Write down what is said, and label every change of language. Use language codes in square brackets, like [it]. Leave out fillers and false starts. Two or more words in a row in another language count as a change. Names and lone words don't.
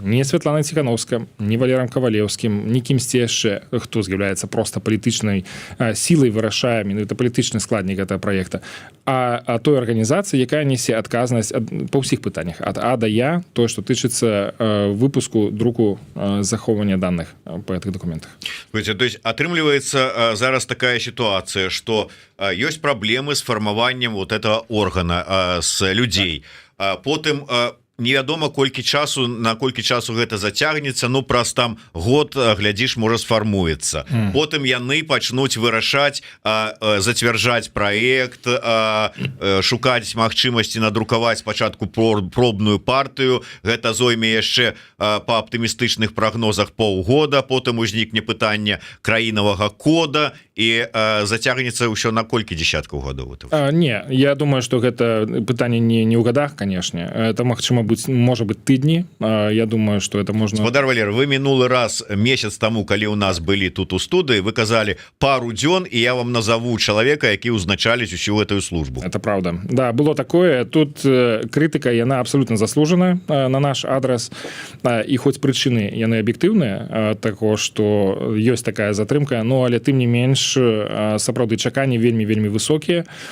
[be] Не Святланай Ціхановскай, не Валерам Кавалеўскім, ні кімсьці яшчэ, хто з'яўляецца проста палітычнай сілай, вырашае менавіта палітычны складнік гэтага праекта, а той арганізацыі, якая нясе адказнасць па ўсіх пытаннях ад А да Я, тое, што тычыцца выпуску, друку, захоўвання даных па гэтых дакументах. То есть атрымліваецца зараз такая сітуацыя, што ёсць праблемы з фармаваннем [ru] вот этого органа с людзей, [be] потым невядома на колькі часу гэта зацягнецца, праз там год, глядзіш, можа сфармуецца. Потым яны пачнуць вырашаць, зацвярджаць праект, шукаць магчымасці надрукаваць спачатку пробную партыю. Гэта зойме яшчэ па аптымістычных прагнозах паўгода, потым узнікне пытанне краінавага кода і зацягнецца ўсё на колькі дзесяткаў гадоў. Не, я думаю, што гэта пытанне не ў гадах, канешне. [ru] Это [be] магчыма можа [ru] быть тыдні. Я думаю, что это можно. [be] Спадар Валер, вы мінулы раз месяц таму, калі у нас былі тут у студыі, вы казалі пару дзён, і я вам назову чалавека, які ўзначаліць усю гэтую службу. [ru] Это правда. Да, было такое. [be] Тут крытыка, яна абсолютно заслужана на наш адрес, і хоць прычыны яны аб'ектыўныя таго, што ёсць такая затрымка, але тым не менш сапраўды чаканні вельмі высокія.